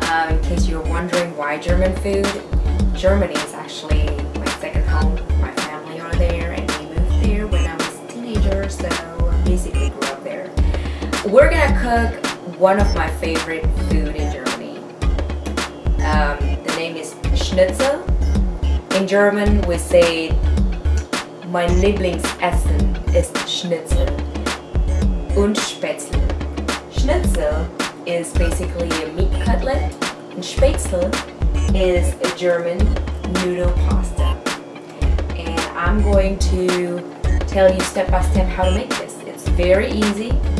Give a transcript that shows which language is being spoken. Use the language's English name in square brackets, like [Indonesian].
[English] In case you're wondering why German food, Germany is actually my second home. My family are there, and we moved there when I was a teenager, so I basically grew up there. We're gonna cook one of my favorite food in Germany. The name is Schnitzel. In German we say [German] mein Lieblingsessen ist Schnitzel und Spätzle. [English] Schnitzel is basically a meat cutlet, and Spätzle is a German noodle pasta. And I'm going to tell you step by step how to make this. It's very easy.